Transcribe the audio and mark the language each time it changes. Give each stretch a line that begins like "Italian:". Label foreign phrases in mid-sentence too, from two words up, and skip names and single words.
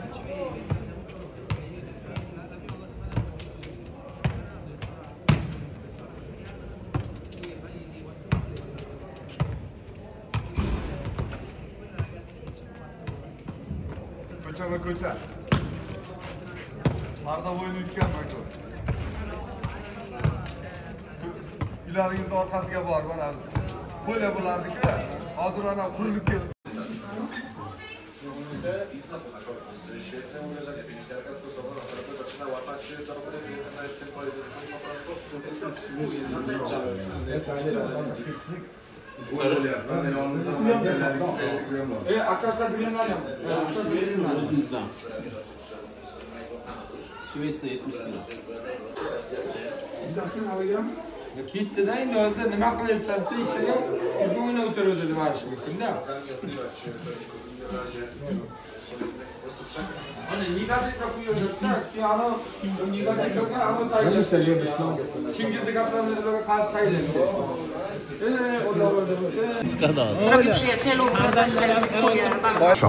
Uzbek: Ko'cha. Marda o'yin o'tganman ko'p. Uylaringizni orqasiga bor, mana qo'yla bo'lardi-ku. Hozir ana qurilib ketdi.
Polish: Świetne uderzenie, pięściarka stosowana, teraz zaczyna łapać się do tym pojedynku po prostu.
Uzbek: Şvetsiya 70 kilo. Ketdi-da, endi hozir nima qilyapsan-chi, ishiga o'zi o'ynab o'tiradi deb aytish mumkin-da. Ana negativ qo'yayotgan, ana negativga ana tayyorlashgan. Chingizga gaplarga qarshi tayyorlashgan.
Polish: Drogi przyjacielu, prezesie, dziękuję bardzo.